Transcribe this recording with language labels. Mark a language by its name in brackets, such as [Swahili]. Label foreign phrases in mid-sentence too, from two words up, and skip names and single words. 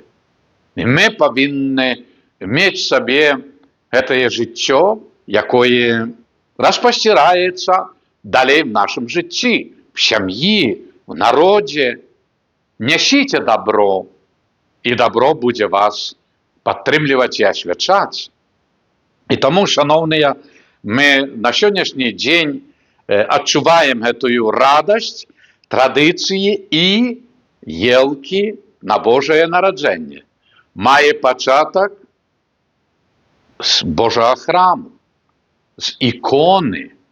[Ukrainian] І ми повинні мати в собі це життя, яке розпостирається далі в нашому житті, в сім'ї, в народі. [Belarusian] Нясіце добро, і добро будзе вас падтрымліваць і асвячаць. І таму, шановныя, мы на сённяшні дзень адчуваем гэтую радасць, традыцыі і елкі на Божае нараджэнне. Мае пачатак з Божага храму, з іконы.